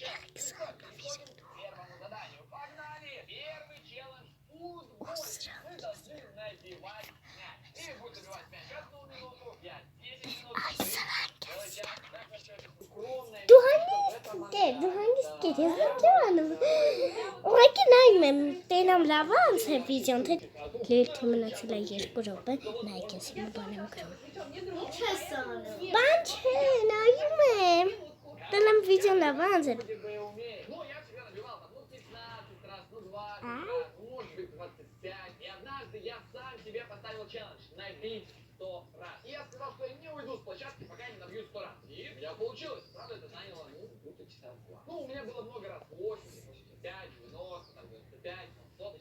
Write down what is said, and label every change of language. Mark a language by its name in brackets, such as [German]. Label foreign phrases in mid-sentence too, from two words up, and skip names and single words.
[Armenian] Դու հանգիստ կեր, ես նկարանում։ Ուղղակի նայում եմ, տենամ լավ անց է վիդեոն, թե լերթի մնացել է 2 րոպե, նայեք ես հիմա բան եմ գրում։ Ինչ ես անում։ Բան չէ, նայում եմ։ Տենամ վիդեոն լավ անց է։ [Russian] Я сам себе поставил челлендж набить 100 раз. И я сказал, что я не уйду с площадки, пока не набью 100 раз. И у меня получилось. Правда, это заняло, где-то часа 2. Ну, у меня было много раз. 80, 85, 90, там, 95, там, соточка.